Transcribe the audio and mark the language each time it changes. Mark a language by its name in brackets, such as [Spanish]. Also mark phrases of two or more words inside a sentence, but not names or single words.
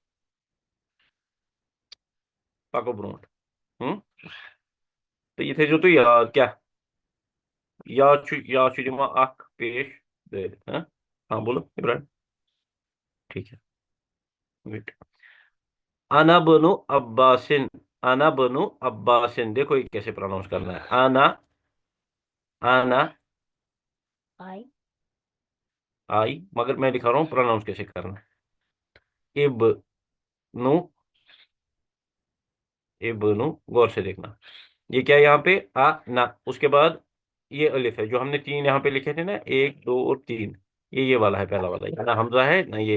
[Kashmiri] پَکو برونٛٹھ تہٕ یہِ تھٲیزیو تُہۍ یاد کیٛاہ یا چھُ دِوان اکھ پیش دٲرِتھ ہاں بولو ابراہیم [Urdu] ٹھیک ہے [Kashmiri] ویٹ [Arabic] انا بنو عباسن انا بنو عباسن [Urdu] دیکھو یہ کیسے پروناؤنس کرنا ہے [Kashmiri] انا آئی [Urdu] آئی مگر میں دکھا رہا ہوں پروناؤنس کیسے کرنا ہے ابنو غور سے دیکھنا یہ کیا یہاں پہ نا اس کے بعد یہ الف ہے جو ہم نے تین یہاں پہ لکھے تھے نا 1 2 اور 3 یہ والا ہے پہلا والا یہ نہ حمزہ ہے نہ یہ